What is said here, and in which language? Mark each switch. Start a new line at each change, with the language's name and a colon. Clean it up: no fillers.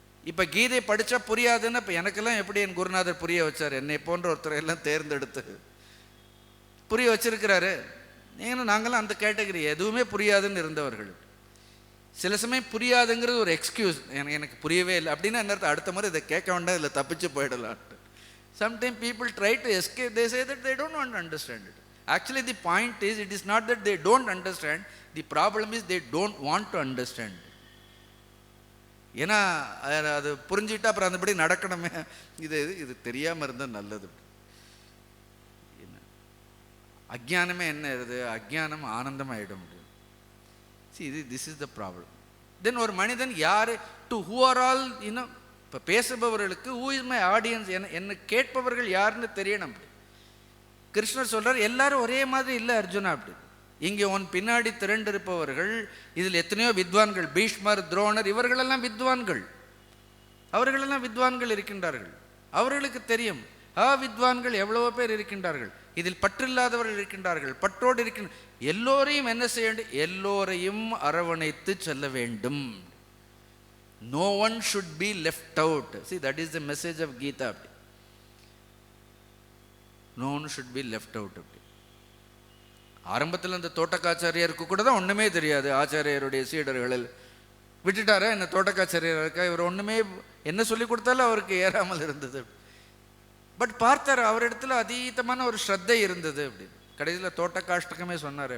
Tamil: இப்போ கீதை படித்தா புரியாதுன்னு இப்போ எனக்கெல்லாம் எப்படி என் குருநாதர் புரிய வச்சார், என்னை போன்ற ஒருத்தரை எல்லாம் தேர்ந்தெடுத்து புரிய வச்சிருக்கிறாரு. ஏன்னா நாங்களாம் அந்த கேட்டகரி, எதுவுமே புரியாதுன்னு இருந்தவர்கள். சில சமயம் புரியாதுங்கிறது ஒரு எக்ஸ்கியூஸ், எனக்கு புரியவே இல்லை அப்படின்னா என்ன அர்த்தம், அடுத்த மாதிரி இதை கேட்க வேண்டாம், இதில் தப்பிச்சு போயிடலான்ட்டு.
English: Sometime people try to escape, they say that they don't want to understand it. Actually the point is, it is not that they don't understand, the problem is they don't want to understand.
Tamil: ஏன்னா அது புரிஞ்சுக்கிட்டா அப்புறம் அந்தபடி நடக்கணுமே, இது தெரியாமல் இருந்தால் நல்லது. அஜ்ஞானமே என்ன இருக்குது, அஜ்ஞானம் ஆனந்தமாகிடும்.
English: See, this is the problem.
Tamil: Then ஒரு மனிதன் யார், டு who are all, இப்போ பேசுபவர்களுக்கு
English: who is my audience,
Tamil: என்ன கேட்பவர்கள் யாருன்னு தெரியணும். கிருஷ்ணர் சொல்றார், எல்லாரும் ஒரே மாதிரி இல்லை அர்ஜுனா. அப்படி இங்கே உன் பின்னாடி திரண்டிருப்பவர்கள் இதில் எத்தனையோ வித்வான்கள், பீஷ்மர், துரோணர், இவர்களெல்லாம் வித்வான்கள், அவர்களெல்லாம் வித்வான்கள் இருக்கின்றார்கள். அவர்களுக்கு தெரியும் வித்வான்கள் எவ்வளவோ பேர் இருக்கின்றார்கள், இதில் பற்றில்லாதவர்கள் இருக்கின்றார்கள், பற்றோடு இருக்கின்ற எல்லோரையும் என்ன செய்ய வேண்டும், எல்லோரையும் அரவணைத்து செல்ல வேண்டும்.
English: No one should be left out. See, that is the message of Gita. No one should be left out.
Tamil: ஆரம்பத்தில் அந்த தோட்டக்காச்சாரியருக்கு கூட தான் ஒன்றுமே தெரியாது. ஆச்சாரியருடைய சீடர்களில் விட்டுட்டாரா என்ன, தோட்டக்காச்சாரியர் இருக்கா, இவர் ஒன்றுமே என்ன சொல்லி கொடுத்தாலும் அவருக்கு ஏறாமல் இருந்தது. பட் பார்த்தார், அவரிடத்துல அதீதமான ஒரு ஸ்ரத்தை இருந்தது. அப்படி கடைசியில் தோட்டக்காஷ்டகமே சொன்னார்.